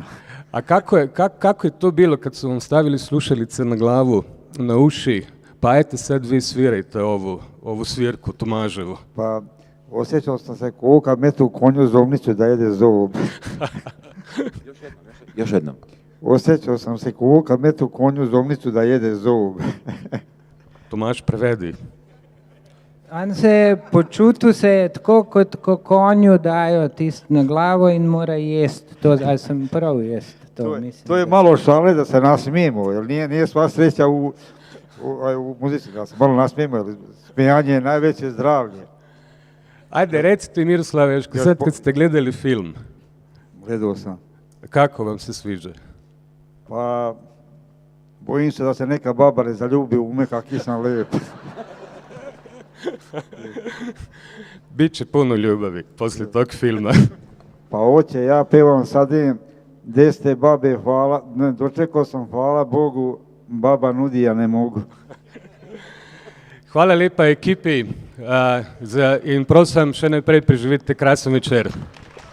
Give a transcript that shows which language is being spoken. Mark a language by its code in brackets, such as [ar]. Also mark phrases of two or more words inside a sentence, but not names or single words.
[sr] A kako je to bilo kad su vam stavili slušalice na glavu, na uši, pa ajte sad vi svirajte ovu svirku Tomaževu? Pa osjećao sam se ko kad metu konju zovnicu da jede zob. Još jednom. Osjećao sam se ko kad metu konju zovnicu da jede zob. Tomaž, prevedi. [sl] On se počutil se je tako, kot ko konju dajo tist na glavo in mora jesti. To, ali sem prav jest? [sr] To je malo šale da se nasmijemo, jer nije sva sreća u muzici, da se malo nasmijemo, jer smijanje je najveće zdravlje. Ajde, recite Miroslave, još sad kad ste gledali film, Gledao sam. kako vam se sviđa? Pa, bojim se da se neka baba ne zaljubi u me kak sam lep. Biće puno ljubavi poslije tog filma. Pa hoće, ja pevam sad, gdje ste babe, hvala, dočekao sam, hvala Bogu, baba nudi, ja ne mogu. [sl] Hvala lepa ekipi in prosim še naprej preživite krasen večer.